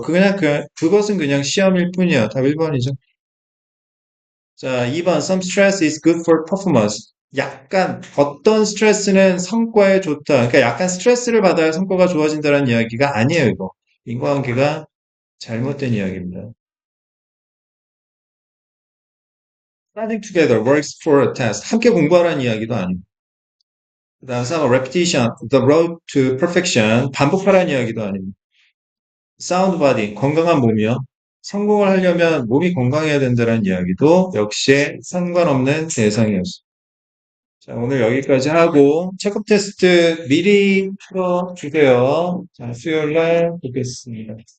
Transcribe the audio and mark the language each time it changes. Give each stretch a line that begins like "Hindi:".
Korean: 그것은 그냥 시험일 뿐이야. 답 1번이죠. 자, 2번.
English: Some stress is good for performance.
Korean: 약간 어떤 스트레스는 성과에 좋다. 그러니까 약간 스트레스를 받아야 성과가 좋아진다는 이야기가 아니에요, 이거. 인과관계가 잘못된 이야기입니다.
English: Studying together works for a test.
Korean: 함께 공부하라는 이야기도 아니고.
English: 그다음 3번 repetition, the road to perfection.
Korean: 반복하라는 이야기도 아닙니다. sound body, 건강한 몸이요. 성공을 하려면 몸이 건강해야 된다는 이야기도 역시 상관없는 대상이었습니다. 자, 오늘 여기까지 하고 체크 테스트 미리 풀어주세요. 자, 수요일 날 뵙겠습니다.